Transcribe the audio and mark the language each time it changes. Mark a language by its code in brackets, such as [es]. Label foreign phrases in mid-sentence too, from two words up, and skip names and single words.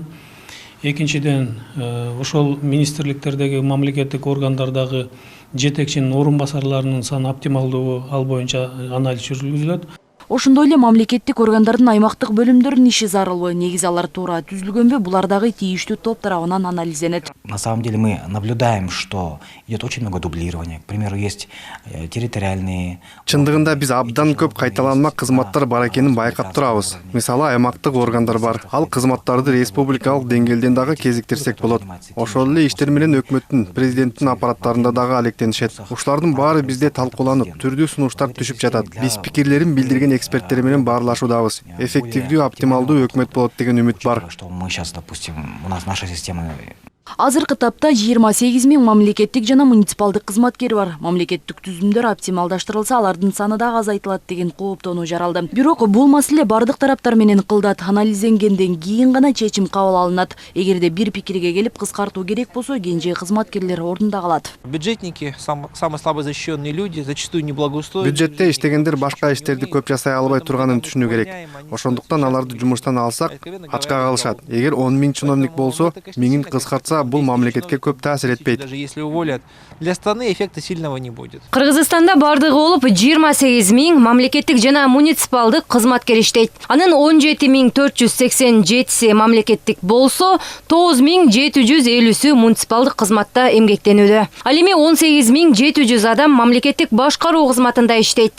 [ky] Экинчиден, ошол министрликтердеги мамлекеттик органдардагы жетекчинин орун басарларынын саны оптималдуу, ал боюнча анализ жүргүзүлөт. Ошондой эле мамлекеттик органдардын аймактык бөлүмдөрүнүн иши зарылбы, негизи алар туура түзүлгөнбү, булар дагы тийиштүү топ тарабынан анализденет. [ru] На самом деле мы наблюдаем, что идет очень много дублирования. К примеру, есть территориальные. [ky] Чындыгында биз абдан көп кайталанма кызматтар бар экенин байкап турабыз. Мисалы, аймактык органдар бар. Ал кызматтарды республикалык деңгээлден дагы кезиктирсек болот. Ошол эле иштер менен өкмөттүн, президенттин аппараттарында дагы алектенишет. Ушулардын баары бизде талкууланып, түрдүү сунуштар түшүп жатат. Биз пикирлерин билдирген эксперттер менен баарлашуудабыз. Эффективдүү, оптималдуу өкмөт болот деген үмүт бар. [ru] Что мы сейчас, допустим, у нас наша система. [ky] Азыркы тапта 28 000 мамлекеттик жана муниципалдык кызматкер бар. Мамлекеттик түзүмдөр оптималдаштырылса, алардын саны дагы азайтылат деген кооптонуу жаралды. Бирок бул маселе бардык тараптар менен кылдат, анализденгенден кийин гана чечим кабыл алынат. Эгерде бир пикирге келип кыскартуу керек болсо, кенже кызматкерлер ордунда калат. [ru] Бюджетники, самые слабо защищенные люди, зачастую неблагоустроенные. [ky] Бюджетте иштегендер башка иштерди көп жасай албай турганын түшүнүү керек. Ошондуктан аларды жумуштан алсак, ачка калышат. Эгер 10 000 чиновник болсо, 1000 кыскартса, бул мамлекетке көп таасир этпейт. [ru] Даже если уволят, для страны эффекта сильного не будет. [ky] Кыргызстанда бардыгы болуп 28 000 мамлекеттик жана муниципалдык кызматкер иштейт. Анын 17 487 мамлекеттик болсо, 9 750 муниципалдык кызматта эмгектенүүдө. Ал эми 18 700 адам мамлекеттик башкаруу кызматында иштейт.